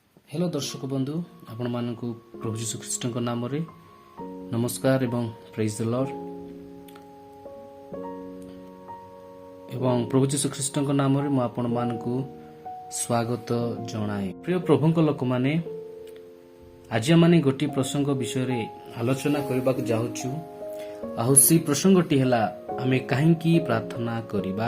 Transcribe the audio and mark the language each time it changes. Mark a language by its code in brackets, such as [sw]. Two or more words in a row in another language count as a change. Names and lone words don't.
[or] ହେଲୋ ଦର୍ଶକ ବନ୍ଧୁ ଆପଣ ମାନଙ୍କ ପ୍ରଭୁ ଯୀଶୁ ଖ୍ରୀଷ୍ଟ ନାମ ରେ ନମସ୍କାର ଏବଂ [en] Praise the Lord [or] ଏବଂ ପ୍ରଭୁ ଯୀଶୁ ଖ୍ରୀଷ୍ଟ ନାମ ରେ ମୁଁ ଆପଣ ମାନଙ୍କ ସ୍ୱାଗତ ଜଣାଏ। ପ୍ରିୟ ପ୍ରଭୁ ଲୋକ ମାନେ ଆଜି ମାନେ ଗୋଟି ପ୍ରସଙ୍ଗ ବିଷୟ ରେ ଆଲୋଚନା କରବା କୁ ଯାଉଛୁ। ଆଉ ସେ ପ୍ରସଙ୍ଗଟି ହେଲା ଆମେ କାହିଁକି ପ୍ରାର୍ଥନା କରିବା।